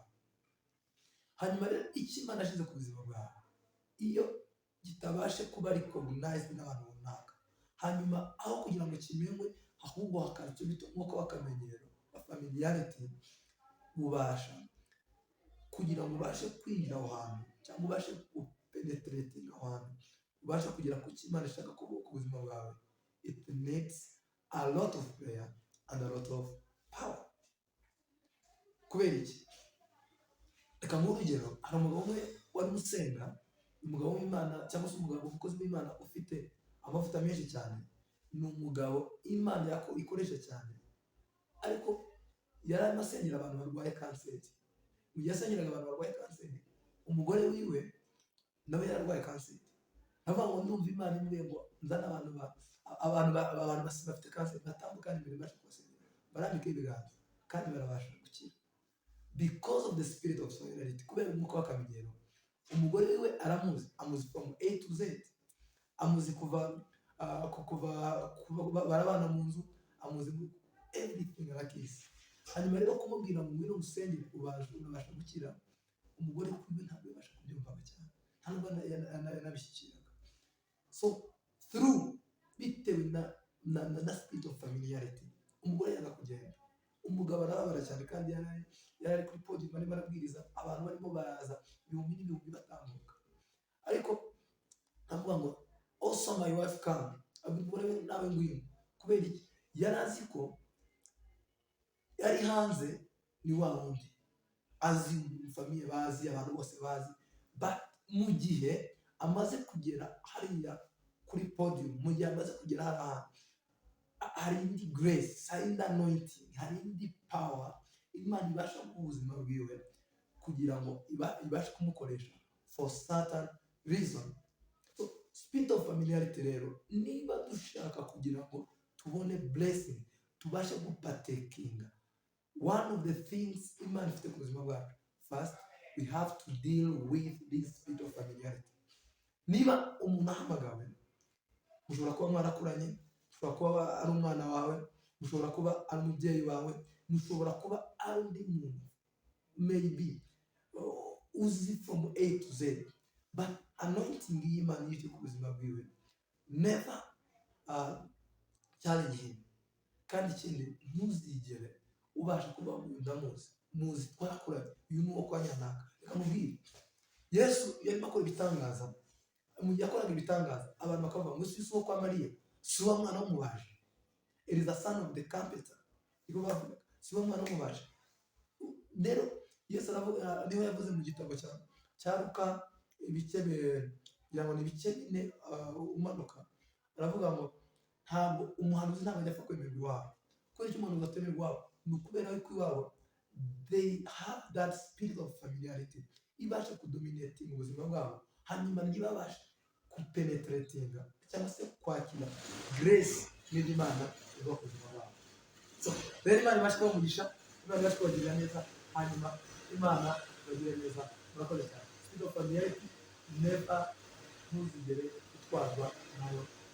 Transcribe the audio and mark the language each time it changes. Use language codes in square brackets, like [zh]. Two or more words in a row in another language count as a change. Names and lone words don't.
[rw] Hanyuma rero icyo Imana ashyize ku buzima bwawe iyo kitabashe kuba recognized n'abantu runaka, hanyuma aho kugira ngo kimenywe ahubwo hakaba icyo bita umwuka w'akamenyero wa familiarity, ubasha kugira ngo ubashe kwinjira aho hantu cyangwa ubashe penetrate aho hantu, ubasha kugera ku cyo Imana ishaka ku buzima bwawe. [en] It needs a lot of prayer and a lot of power. [rw] Kubera iki? Reka nk'urugero, hari umugabo umwe wari usenga, umugabo w'Imana cyangwa se umugabo umukozi w'Imana ufite amavuta menshi cyane, ni umugabo Imana ikoresha cyane, ariko yari arimo asengera abantu barwaye kanseri. Mu gihe asengeraga abantu barwaye kanseri, umugore wiwe nawe yararwaye kanseri. Avuga ngo ndumva Imana imbwiye ngo nzane abantu bafite kanseri batambuka imbere bashe kubasengera, barambika ibiganza kandi barabasha gukira [en] because of the spirit of solidarity. [rw] Kubera umwuka w'akamenyero, umugore wiwe aramuzi, amuzi [en] from A to Z, [rw] amuzi kuva barabana mu nzu, amuzi everything arakisi. Hanyuma rero kumubwira ngo ngwino musengere ubasha gukira, umugore kuri we ntabwo yabasha kubyumva cyane, nta nubwo yanabishyikiraga. [en] So through [rw] bitewe na [en] spirit of familiarity, [rw] umugore yanga kugenda, umugabo arababara cyane kandi yari kuri podium arimo arabwiriza, abantu barimo baraza ibihumbi n'ibihumbi batambuka, ariko avuga ngo [en] also my wife come, [rw] abwira nawe ngwino. Kubera iki? Yari azi ko yari hanze ni wa wundi azi famiye bazi, abantu bose bazi, but mu gihe amaze kugera hariya kuri podium, mu gihe amaze kugera hariya, hari indi grace, hari indi anointing, hari indi power Imana ibasha mu buzima bwiwe kugira ngo ibashe kumukoresha [en] for certain reason. So spirit of familiarity [rw] rero, niba dushaka kugira ngo tubone blessing, tubashe gupatekinga [en] one of the things [rw] Imana ifite ku buzima bwacu, [en] first we have to deal with this spirit of familiarity. [rw] Niba umuntu ahamagawe, mushobora kuba mwarakuranye, mushobora kuba ari umwana wawe, mushobora kuba ari umubyeyi wawe, mushobora kuba ari undi muntu maybe uzi [en] from A to Z, but anointing [rw] y'Imana yifite ku buzima bwiwe, [en] never challenge him. [rw] Kandi ikindi, ntuzigere ubasha kuba muzi twarakuranye, uyu ni uwo kwa nyanaka. Reka mubwire, Yesu yarimo akora ibitangaza, mu gihe yakoraga ibitangaza abantu bakavuga ngo si uwo kwa Mariya, si uwo mwana w'umubaji, [en] it is the son of the carpenter, [rw] iko bavuga si uwo mwana w'umubaji. Rero Yesu aravuga, niho yavuze mu gitabo cya Luka ibice bine umanuka, aravuga ngo ntabwo umuhanuzi ntabwo ajya apfa kwemerwa iwabo. Kubera icyo umuhanuzi atemerwa iwabo, ni ukubera yuko iwabo [en] they have that spirit of familiarity [rw] ibasha kudominate mu buzima bwabo, hanyuma ntibabashe kupenetratinga cyangwa se kwakira grace n'Imana iva ku buzima bwabo. So rero Imana ibasha kubamugisha, Imana ibasha kubagirira neza, hanyuma Imana ibagirire neza. Murakoze cyane. [en] Spirit of familiarity, never [rw] ntuzigere utwarwa nayo.